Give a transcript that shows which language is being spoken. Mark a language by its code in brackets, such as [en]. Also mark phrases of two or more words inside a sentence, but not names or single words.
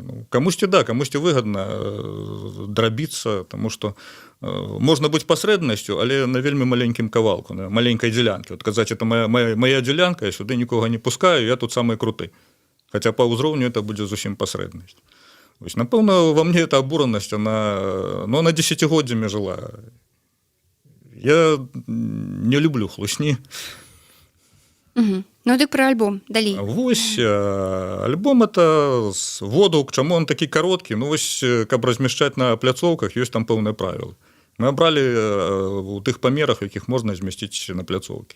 [be] Ну, камусьці выгадна драбіцца, таму што можна быць пасрэднасцю, але на вельмі маленькім кавалку, на маленькай дзялянкі. Вот казаць, [ru] это моя [be] дзялянка, я сюды нікога не пускаю, я тут самы круты. Хаця па ўзроўню это будзе зусім пасрэднасць. Вось, напэўна, [ru] во мне эта абуранасць, она десятигоддзямі жила. [be] Я не люблю хлусні. Ну, дык пра альбом, далей. Вось, альбом это водгук, чаму он такі кароткі? Ну, вось, каб размяшчаць на пляцоўках, ёсць там пэўныя правілы. Мы абралі у тых памерах, якіх можна змясціць на пляцоўкі.